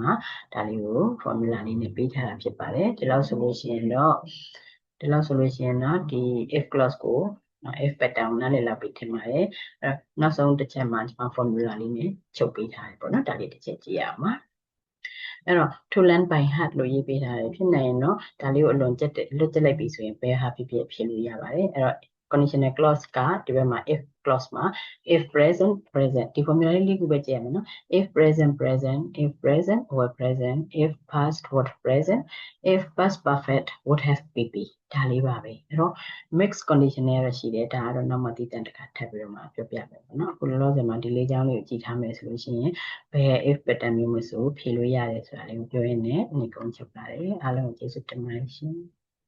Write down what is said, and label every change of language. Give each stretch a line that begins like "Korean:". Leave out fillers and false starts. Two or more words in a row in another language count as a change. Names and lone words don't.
Burmese: ဒါလေးကို formula လေးနဲ့ပေးထားတာဖြစ်ပါတယ်ဒီလောက်ဆိုလို့ရှိရင်တော့ဒီ
English: if clause
Burmese: ကိုနော်
English: if pattern
Burmese: နားလည်လောက်ပြီးထင်ပါတယ်အဲ့နောက်ဆုံးတစ်ချက်မှာကျွန်မ formula လေးနဲ့ချုပ်ပေးထားတယ်ပေါ့နော်ဒါ လေးတစ်ချက်ကြည့်ရအောင်ပါအဲ့တော့
English: to learn by heart
Burmese: လို့ရေးပေးထားတယ်ဖြစ်နိုင်ရင်တော့ဒါလေးကိုအလွန်ကျက်လိုက်ပြီဆိုရင်ဘယ် ဟာဖြစ်လို့ရပါတယ်အဲ့တော့
English: conditional clause
Burmese: ကဒီဘက်မှာ
English: if clause
Burmese: မှာ
English: if present
Burmese: ဒီ formula လေးခုပဲကြည့်ရမယ်နော်
English: if present if present were present if past was present if past perfect would have pp
Burmese: ဒါလေးပါပဲအဲ့တော့
English: mixed condition
Burmese: နဲ့ရရှိတယ်ဒါကတော့နောက်မှတည်တံ့တစ်ခါထပ်ပြီးတော့မှပြောပြမယ်ပေါ့နော်အခုလောလောဆယ်မှာဒီလေးချောင်းလေးကိုကြည့်ထားမယ်ဆိုလို့ရှိရင်ဘယ်
English: if pattern
Burmese: မျိုးမဆိုဖြေလို့ရတယ်ဆိုတာလေးကိုပြောရင်းနဲ့ဒီကုန်းချုပ်ပါတယ်အားလုံးကျေးဇူးတင်ပါတယ်ရှင်